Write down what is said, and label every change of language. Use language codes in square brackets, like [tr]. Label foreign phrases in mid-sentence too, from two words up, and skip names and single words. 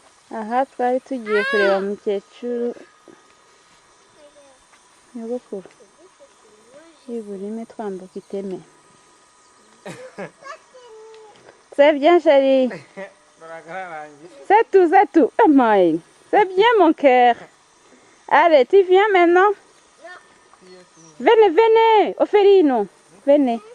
[rw] Aha twari tugiye kureba mukecuru nyogokuru y'Iburime twambuka iteme. [fr] C'est bien chérie. C'est tout. [en] Oh my. [fr] C'est bien mon cœur. Allez, tu viens maintenant? Venez, Oferino. Venez.